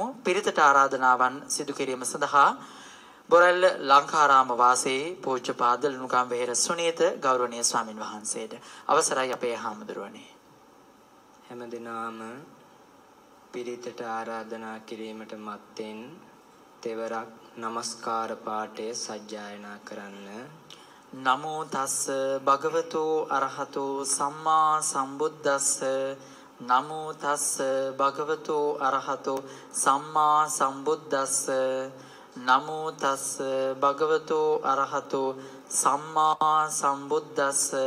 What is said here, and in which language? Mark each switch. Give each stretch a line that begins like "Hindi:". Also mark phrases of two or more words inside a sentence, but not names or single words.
Sinhala: පිරිතට ආරාධනාවන් සිදු කිරීම සඳහා බොරැල්ල ලංකාරාම වාසී පූජ්‍යපාද ලුණුගම් වෙහෙර සුනීත ගෞරවනීය ස්වාමින් වහන්සේට අවසරයි අපේ හාමුදුරුවනේ. හැමදෙනාම පිරිතට ආරාධනා කිරීමට මත්තෙන් තෙවරක් নমස්කාර පාඨය සජ්ජායනා කරන්න.
Pali: නමෝ තස්ස භගවතු අරහතු සම්මා සම්බුද්දස්ස. නමෝ තස්ස භගවතු අරහතු සම්මා සම්බුද්දස්ස. නමෝ තස්ස භගවතු අරහතු සම්මා සම්බුද්දස්ස.